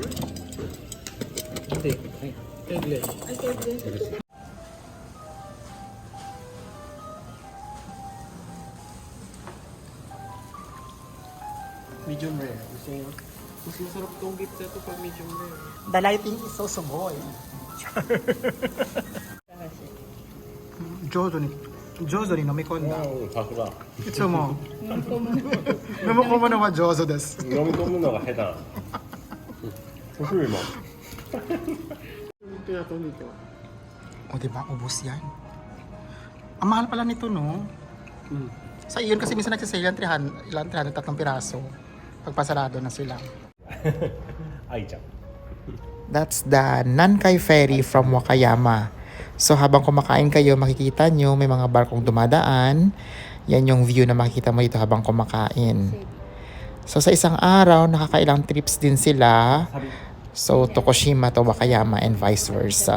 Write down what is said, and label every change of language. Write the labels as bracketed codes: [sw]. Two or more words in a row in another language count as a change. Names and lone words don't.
[tl] Hindi. Eglet. Ay, kaya Medium rare. Gusto niyo? Mas masarap tong pizza to pag medium rare. [en] The lighting is so sumoy. [ja] 上手に飲み込んだ. さすが。いつも。飲み込むのは上手です。飲み込むのが下手なの。面白いもん。 [tl] Ito na itong dito. O diba, ubos yan. Ang mahal pala nito, no? Mm. Sa iyon kasi minsan nagsisale yan 300, 300 piraso. Pagpasarado na sila. [ja] 愛ちゃん。 [en] That's the Nankai Ferry from Wakayama. [tl] So habang kumakain kayo, makikita nyo may mga barkong dumadaan. Yan yung view na makikita mo dito habang kumakain. So sa isang araw, nakakailang trips din sila. [en] So Tokushima to Wakayama and vice versa.